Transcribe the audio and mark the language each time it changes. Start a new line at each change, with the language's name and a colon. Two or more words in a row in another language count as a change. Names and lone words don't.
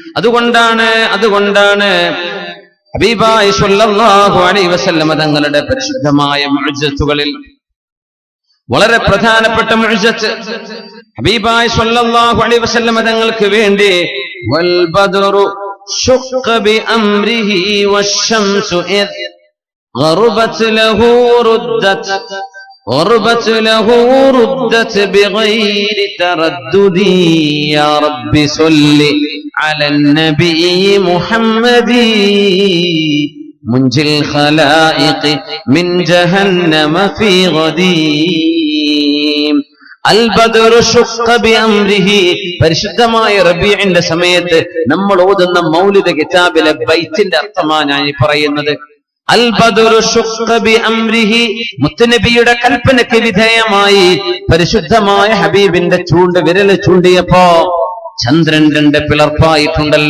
Malayalam: അതുകൊണ്ടാണ് ഹബീബായ
Arabic: صلى الله عليه وسلم
Malayalam: തങ്ങളുടെ പരിശുദ്ധമായ മുഅ്ജിസത്തുകളിൽ വളരെ പ്രധാനപ്പെട്ട മുഅ്ജിസത്ത് ഹബീബായ
Arabic: صلى الله عليه وسلم
Malayalam: തങ്ങൾക്ക് വേണ്ടി
Arabic: والبدر شق بأمره والشمس إذ غربت له ردت بغير تردد يا رب صل على النبي محمد منجي الخلائق من جهنم في غدي البدر شق بأمره.
Malayalam: പരിശുദ്ധമായ റബീഇന്റെ സമയത്ത് നമ്മൾ ഓതുന്ന മൗലിദ് കിതാബിലെ ബൈത്തിന്റെ അർത്ഥമാണ് ഞാൻ ഈ പറയുന്നത്.
Arabic: البدر شق بأمره,
Malayalam: മുത്തുനബിയുടെ കൽപ്പനയ്ക്ക് വിധേയമായി പരിശുദ്ധമായ ഹബീബിന്റെ വിരൽ ചൂണ്ടിയപ്പോ ചന്ദ്രൻ രണ്ട് പിളർപ്പായിട്ടുണ്ടല്ലോ.